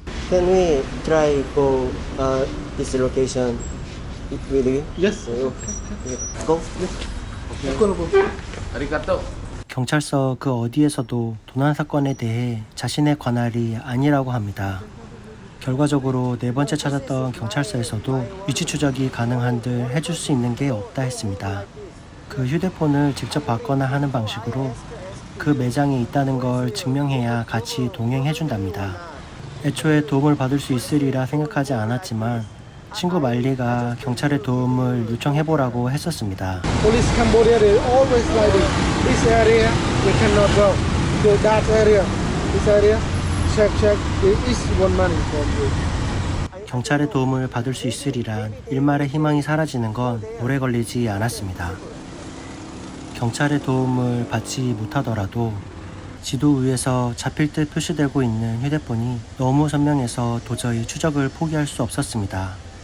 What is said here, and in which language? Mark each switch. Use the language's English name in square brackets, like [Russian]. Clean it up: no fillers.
[English] Can we try go this location with you? Yes. Go. [Japanese] 아리가또. [Korean] 경찰서 그 어디에서도 도난 사건에 대해 자신의 관할이 아니라고 합니다. 결과적으로 네 번째 찾았던 경찰서에서도 위치 추적이 가능한들 해줄 수 있는 게 없다 했습니다. 그 휴대폰을 직접 받거나 하는 방식으로 그 매장에 있다는 걸 증명해야 같이 동행해준답니다. 애초에 도움을 받을 수 있으리라 생각하지 않았지만 친구 말리가 경찰의 도움을 요청해보라고 했었습니다. [English] Police Cambodia, they always like this. This area, you cannot go. To that area, this area, check. There is one money from you. [Korean] 경찰의 도움을 받을 수 있으리란 일말의 희망이 사라지는 건 오래 걸리지 않았습니다. 경찰의 도움을 받지 못하더라도 지도 위에서 잡힐 듯 표시되고 있는 휴대폰이 너무 선명해서 도저히 추적을 포기할 수 없었습니다.